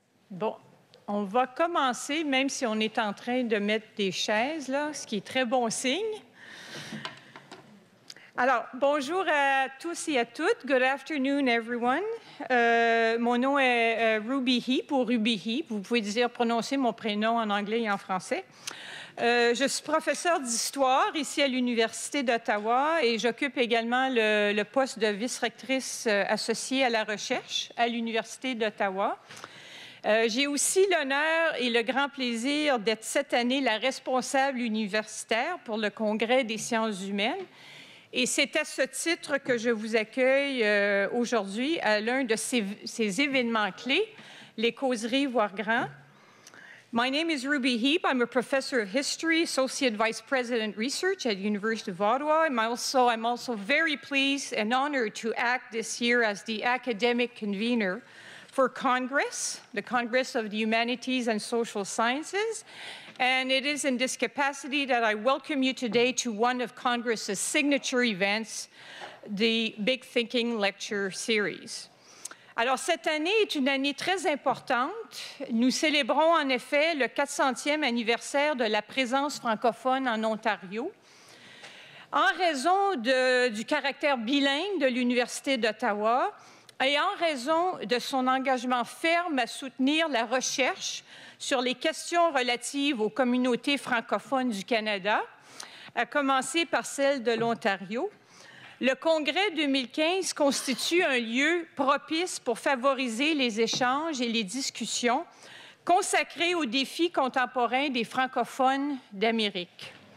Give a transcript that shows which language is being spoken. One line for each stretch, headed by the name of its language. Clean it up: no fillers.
French: Bon, on va commencer, même si on est en train de mettre des chaises, là, ce qui est très bon signe. Alors, bonjour à tous et à toutes.
English: Good afternoon, everyone.
French: Mon nom est Ruby Heap ou Ruby Heap. Vous pouvez prononcer mon prénom en anglais et en français. Je suis professeure d'histoire ici à l'Université d'Ottawa et j'occupe également le poste de vice-rectrice associée à la recherche à l'Université d'Ottawa. J'ai aussi l'honneur et le grand plaisir d'être cette année la responsable universitaire pour le Congrès des sciences humaines. Et c'est à ce titre que je vous accueille aujourd'hui à l'un de ces événements clés, les causeries Voir grand.
English: My name is Ruby Heap. I'm a professor of history, associate vice president research at the University of Ottawa. I'm also very pleased and honored to act this year as the academic convener for Congress, the Congress of the Humanities and Social Sciences. And it is in this capacity that I welcome you today to one of Congress's signature events, the Big Thinking Lecture Series.
French: Alors, cette année est une année très importante. Nous célébrons en effet le 400e anniversaire de la présence francophone en Ontario. En raison du caractère bilingue de l'Université d'Ottawa et en raison de son engagement ferme à soutenir la recherche sur les questions relatives aux communautés francophones du Canada, à commencer par celle de l'Ontario, le Congrès 2015 constitue un lieu propice pour favoriser les échanges et les discussions consacrés aux défis contemporains des francophones d'Amérique.